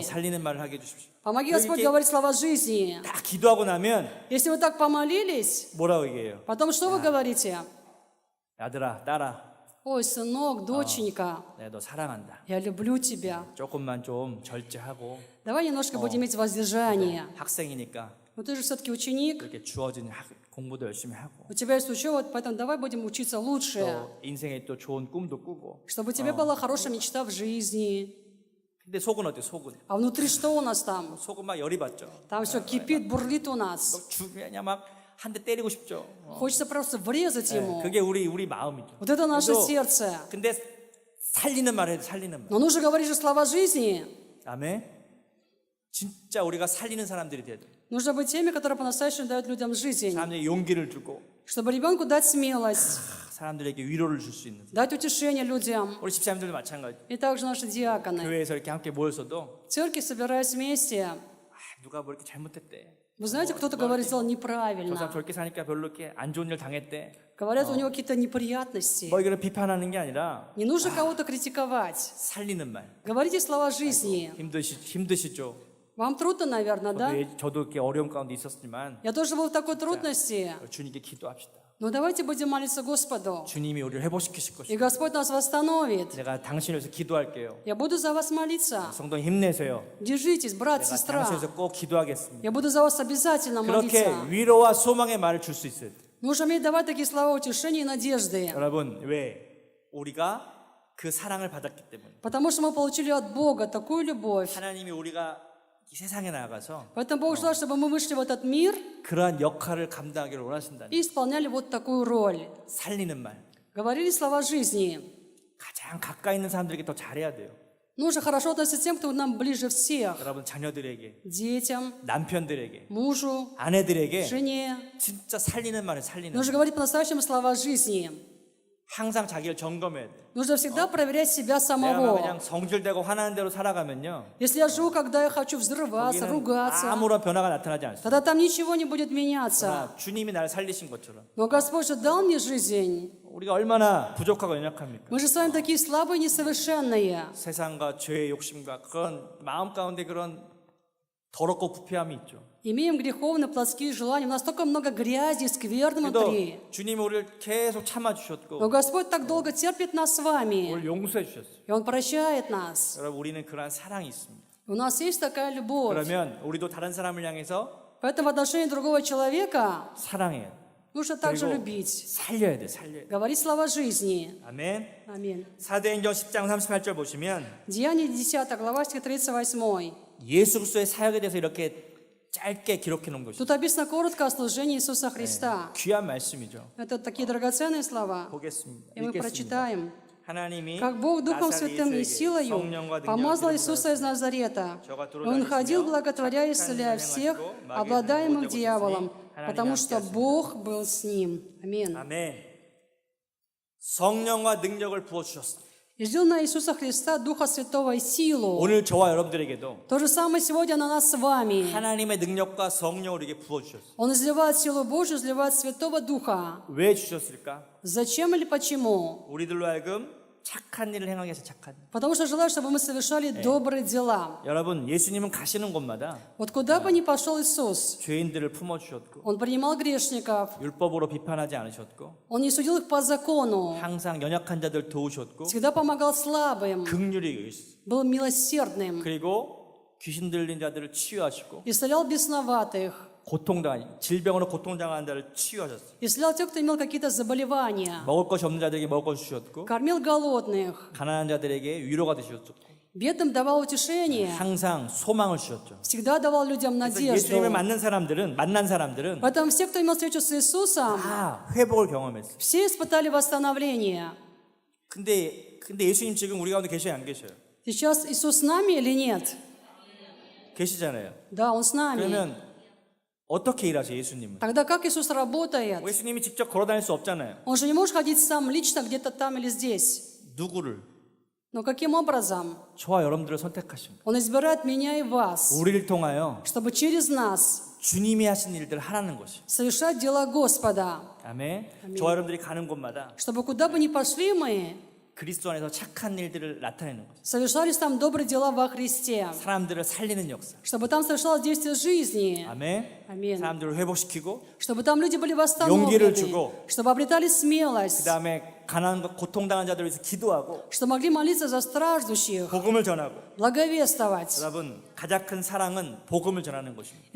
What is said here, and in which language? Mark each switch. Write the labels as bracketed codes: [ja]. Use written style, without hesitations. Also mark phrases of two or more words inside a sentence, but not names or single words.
[ko] 살리는 말을 하게 해주십시오. [ru] Помоги, Господь, говорить слова жизни. [ko] 딱 기도하고 나면 [ru] Если вы так помолились, [ko] 뭐라고 얘기해요? [ru] потом что вы говорите? [ko] 아들아, 딸아, [ru] Ой, сынок, доченька, [ko] 내가 너 사랑한다. [ru] я люблю тебя. [ko] 조금만 좀 절제하고 [ru] Давай немножко будем иметь воздержание. [ko] 학생이니까 [ru] Но ты же все-таки ученик, [ko] 그렇게 주어진 공부도 열심히 하고 [ru] у тебя есть учеба, поэтому давай будем учиться лучше, [ko] 또 인생에 또 좋은 꿈도 꾸고. [ru] чтобы у тебя была хорошая мечта в жизни. [ko] 근데 속은 어때? 속은 [ru] А внутри что у нас там? [ko] 속은 막 열이 받죠. [ru] Там все кипит, бурлит у нас. [ko] 그냥 막 한 대 때리고 싶죠. [ru] Хочется просто врезать ему. [ko] 그게 우리 마음이죠. [ru] Вот это наше [ko] 그래도- [ru] сердце. [ko] 근데 살리는 말 해도 살리는 말. [ru] Но нужно говорить же слова жизни. [ko] 아멘. 진짜 우리가 살리는 사람들이 돼야 돼. [ru] Нужно быть теми, которые по-настоящему дают людям жизнь. [ko] 사람들에게 용기를 주고 [ru] Чтобы ребенку дать смелость, [ko] 사람들에게 위로를 줄 수 있는. [ru] дать утешение людям. [ko] 우리 집사님들도 마찬가지. [ru] И также наши диаконы. [ko] 교회에서 이렇게 함께 모였어도 [ru] В церкви, собираясь вместе, [ko] 누가 뭐 이렇게 잘못했대. [ru] вы знаете, кто-то говорит, сделал [ko] 저 사람 [ru] неправильно. [ko] 저렇게 사니까 별로 이렇게 안 좋은 일 당했대. [ru] Говорят, у него какие-то неприятности. [ko] 뭐 이걸 비판하는 게 아니라 [ru] Не нужно кого-то критиковать. [ko] 살리는 말. [ru] Говорите слова жизни. [ko] 힘드시죠? [ru] Вам трудно, наверное, да? [ko] 저도 이렇게 어려움 가운데 있었지만 [ru] Я тоже был в такой трудности. [ko] 주님께 기도합시다. [ru] Но давайте будем молиться Господу. [ko] 주님이 우리를 회복시키실 [ru] И [ko] 것이고 [ru] Господь нас восстановит. [ko] 내가 당신을 위해서 기도할게요. [ru] Я буду за вас молиться. [ko] 성도 힘내세요. [ru] Держитесь, брат, [ko] 내가 [ru] сестра. [ko] 당신을 위해서 꼭 기도하겠습니다. [ru] Я буду за вас обязательно [ko] 그렇게 [ru] молиться. [ko] 위로와 소망의 말을 줄 수 있어요. [ru] Нужно уметь давать такие слова утешения и надежды. [ko] 여러분 왜? 우리가 그 사랑을 받았기 때문에. [ru] Потому что мы получили от Бога такую любовь. [ko] 하나님이 우리가 이 세상에 나가서 [ru] Поэтому Бог желает, чтобы мы вышли в этот мир [ko] 그러한 역할을 감당하기를 원하신다니. [ru] и исполняли вот такую роль. [ko] 살리는 말. [ru] Говорили слова жизни. [ko] 가장 가까이 있는 사람들에게 더 잘해야 돼요. [ru] Нужно хорошо относиться к тем, кто нам ближе всех. [ko] 여러분 자녀들에게, [ru] Детям, [ko] 남편들에게, [ru] мужу, [ko] 아내들에게 [ru] жене. [ko] 진짜 살리는 말을 살리는 [ru] Нужно говорить по-настоящему слова жизни. [ko] 항상 자기를 점검해야 돼. [ru] Нужно всегда проверять себя [ko] 내가 막 [ru] самого. [ko] 그냥 성질되고 화나는 대로 살아가면요. [ru] Если я живу, когда я хочу взрываться, [ko] 거기는 [ru] ругаться, [ko] 아무런 변화가 나타나지 않습니다. [ru] тогда там ничего не будет меняться. [ko] 주님이 나를 살리신 것처럼 [ru] Но Господь же дал мне жизнь. [ko] 우리가 얼마나 부족하고 연약합니까? [ru] Мы же с вами такие слабые, несовершенные. [ko] 세상과 죄의 욕심과 그런 마음 가운데 그런 더럽고 부패함이 있죠. [ru] Имеем греховные, плотские желания. У нас столько много грязи, скверны [ko] 그래도 [ru] внутри. [ko] 주님이 우리를 계속 참아주셨고 [ru] Но Господь так долго терпит нас с вами. [ko] 우리를 용서해 주셨어요. [ru] И Он прощает нас. [ko] 여러분 우리는 그러한 사랑이 있습니다. [ru] У нас есть такая любовь. [ko] 그러면 우리도 다른 사람을 향해서 [ru] Поэтому в отношении другого человека [ko] 사랑해야 돼. [ru] нужно также [ko] 그리고 [ru] любить. [ko] 살려야 돼. 살려야 돼. [ru] Говорить слова жизни. [ko] 아멘. [ru] Аминь. [ko] 사도행전 10장 38절 보시면 [ru] Деяние 10 глава, стих 38. [ko] 예수 그리스도의 사역에 대해서 이렇게 짧게 기록해 놓은 것이죠. [ru] Тут описано коротко о служении Иисуса Христа. [ko] 귀한 말씀이죠. [ru] Это такие драгоценные слова. [ko] 보겠습니다. [ru] И мы [ko] 읽겠습니다. [ru] прочитаем. [ko] 하나님이 [ru] Как Бог Духом Святым и [ko] 나사렛 [ru] силою [ko] 성령과 [ru] помазал [ko] 능력으로 [ru] Иисуса из Назарета. [ko] 저가 [ru] И Он ходил, [ko] 돌아다니시며 [ru] благотворя и [ko] 착한 [ru] исцеляя [ko] 일을 [ru] всех, [ko] 행하시고 마귀의 [ru] обладаемых [ko] 모든 [ru] дьяволом, [ko] 곳에 [ru] потому [ko] 하나님이 [ru] что [ko] 함께하십니다. [ru] Бог был с ним. Аминь. [ko] 아멘. 성령과 능력을 부어 주셨습니다. [ru] И ждал на Иисуса Христа Духа Святого и силу. [ko] 오늘 저와 여러분들에게도 [ru] То же самое сегодня на нас с вами. [ko] 하나님의 능력과 성령을 우리에게 부어 주셨어요. [ru] Он изливает силу Божью, изливает Святого Духа. [ko] 왜 주셨을까? [ru] Зачем или почему? [ko] 우리들로 하여금 착한 일을 행하게 해서 착한 일. [ru] Потому что желаю, чтобы мы совершали добрые дела. [ko] 여러분 예수님은 가시는 곳마다 [ru] Вот куда бы ни пошел Иисус, [ko] 죄인들을 품어 주셨고 [ru] Он принимал грешников, [ko] 율법으로 비판하지 않으셨고 [ru] Он не судил их по закону, [ko] 항상 연약한 자들 도우셨고 [ru] всегда помогал слабым, [ko] 긍휼이 있으시고 [ru] был милосердным, [ko] 그리고 귀신 들린 자들을 치유하시고 [ru] исцелял бесноватых, [ko] 질병으로 고통당하는 자를 치유하셨어요. [ru] исцелял тех, кто имел какие-то заболевания, [ko] 먹을 것이 없는 자들에게 먹을 것을 주셨고 [ru] кормил голодных, [ko] 가난한 자들에게 위로가 되셨고 [ru] бедным давал утешение, [ko] 항상 소망을 주셨죠. [ru] всегда давал людям [ko] 그래서 [ru] надежду. [ko] 예수님을 만난 사람들은 [ru] Поэтому все, кто имел встречу с Иисусом, [ko] 다 회복을 경험했어요. [ru] все испытали восстановление. [ko] 근데 예수님 지금 우리 가운데 계셔요, 안 계셔요? [ru] Сейчас Иисус с нами или нет? [ko] 계시잖아요. [ru] Да, Он с нами. [ko] 그러면 어떻게 일하세요, 예수님은? [ru] Тогда как Иисус работает? [ko] 예수님이 직접 걸어 다닐 수 없잖아요. [ru] Он же не может ходить сам лично где-то там или здесь. [ko] 누구를? [ru] Но каким образом? [ko] 저와 여러분들을 선택하십니다. [ru] Он избирает меня и вас, [ko] 우리를 통하여 [ru] чтобы через нас [ko] 주님이 하신 일들을 하라는 것이. [ru] совершать дела Господа. [ko] 아멘. 저와 여러분들이 가는 곳마다 [ru] Чтобы куда бы ни пошли мы, [ko] 그리스도 안에서 착한 일들을 나타내는 것. [ru] совершались там добрые дела во Христе. [ko] 사람들을 살리는 역사. [ru] Чтобы там совершалось действие жизни. [ko] 아멘. [ru] Аминь. [ko] 사람들을 회복시키고 [ru] Чтобы там люди были [ko] 용기를 [ru] восстановлены. [ko] 주고, [ru] Чтобы обретали [ko] 그 [ru] смелость. [ko] 다음에 가난과 고통당한 자들을 위해서 기도하고 [ru] Что могли молиться за страждущих. [ko] 복음을 전하고. [ru] Благовествовать. [ko] 여러분, 가장 큰 사랑은 복음을 전하는 것입니다.